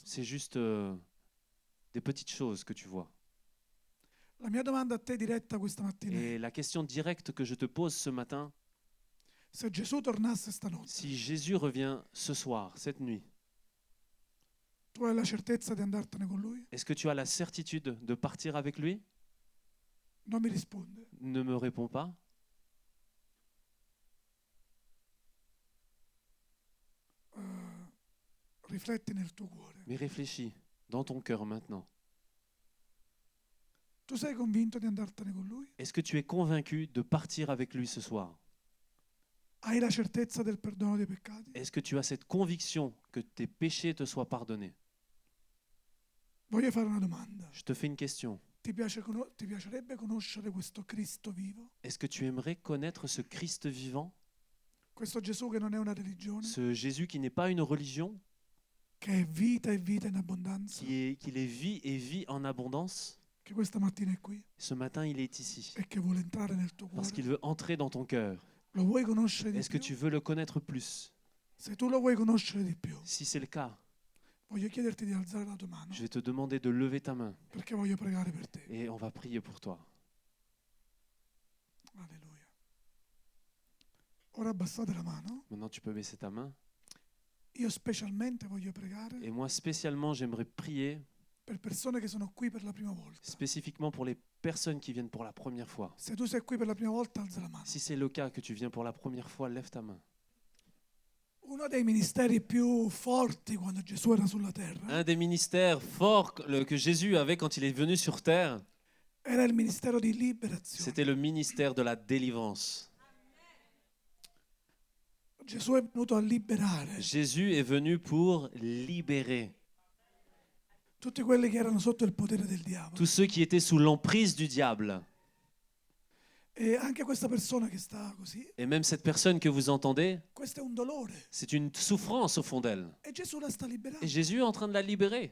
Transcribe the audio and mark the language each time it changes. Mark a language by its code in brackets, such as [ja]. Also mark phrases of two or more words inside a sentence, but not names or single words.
[fr] c'est juste des petites choses que tu vois. [it] La mia domanda a te diretta questa mattina è: [fr] Et la question directe que je te pose ce matin, [it] se Gesù tornasse stanotte, [fr] si Jésus revient ce soir, cette nuit, [it] tu hai la certezza di andartene con lui? [fr] est-ce que tu as la certitude de partir avec lui? [it] Non mi risponde. [fr] Ne me réponds pas. [it] Rifletti nel tuo cuore. [fr] Mais réfléchis dans ton cœur maintenant. [it] Tu sei convinto di andartene con lui? [fr] Est-ce que tu es convaincu de partir avec lui ce soir? [it] Hai la certezza del perdono dei peccati? [fr] Est-ce que tu as cette conviction que tes péchés te soient pardonnés? [it] Voglio fare una domanda. [fr] Je te fais une question. [it] Ti piacerebbe conoscere questo Cristo vivo? [fr] Est-ce que tu aimerais connaître ce Christ vivant? [it] Questo Gesù che non è una religione, [fr] Ce Jésus qui n'est pas une religion, [it] che è vita e vita in abbondanza, [fr] qu'il est vie et vie en abondance? [it] che questa mattina è qui [fr] Ce matin, il est ici [it] e che vuole entrare nel tuo [fr] parce [it] cuore. [fr] qu'il veut entrer dans ton cœur. [it] Lo vuoi conoscere di [fr] Est-ce que [it] più? [fr] tu veux le connaître plus? [it] Se tu lo vuoi conoscere di più, [fr] Si c'est le cas, [it] voglio chiederti di alzare la tua mano [fr] je vais te demander de lever ta main [it] perché voglio pregare per te. [fr] et on va prier pour toi. [it] Alleluia. Ora abbassate la mano. [fr] Maintenant, tu peux baisser ta main. [it] Io specialmente voglio pregare [fr] Et moi, spécialement, j'aimerais prier [it] per persone che sono qui per la prima volta. [fr] spécifiquement pour les personnes qui viennent pour la première fois. [it] Se tu sei qui per la prima volta, alza la mano. [fr] Si c'est le cas que tu viens pour la première fois, lève ta main. [it] Uno dei ministeri più forti quando Gesù era sulla terra [fr] Un des ministères forts que Jésus avait quand il est venu sur terre, [it] era il ministero di liberazione. [fr] c'était le ministère de la délivrance. [it] Gesù è venuto a liberare [fr] Jésus est venu pour libérer [it] tutti quelli che erano sotto il potere del diavolo. [fr] tous ceux qui étaient sous l'emprise du diable. [it] E anche questa persona che sta così, [fr] Et même cette personne que vous entendez, [it] questo è un dolore. [fr] c'est une souffrance au fond d'elle. [it] E Gesù la sta liberando. [fr] Et Jésus est en train de la libérer.